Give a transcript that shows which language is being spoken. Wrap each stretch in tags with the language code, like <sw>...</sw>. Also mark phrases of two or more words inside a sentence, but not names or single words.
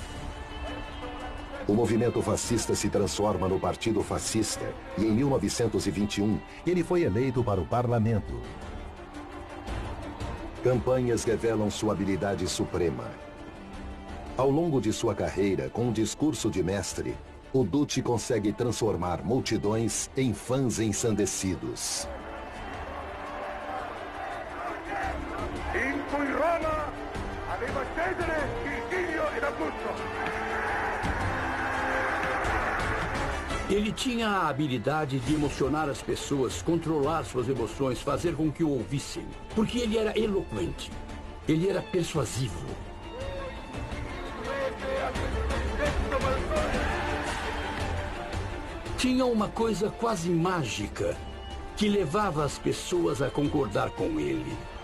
<pt>O movimento fascista se transforma no Partido Fascista e em 1921 ele foi eleito para o parlamento. Campanhas revelam sua habilidade suprema. Ao longo de sua carreira, com um discurso de mestre, o Duce consegue transformar multidões em fãs ensandecidos.</pt> <it>In cui Roma aveva Cesare, Virgilio ed Augusto.</it> <pt>Ele tinha a habilidade de emocionar as pessoas, controlar suas emoções, fazer com que o ouvissem. Porque ele era eloquente. Ele era persuasivo. Tinha uma coisa quase mágica que levava as pessoas a concordar com ele.</pt>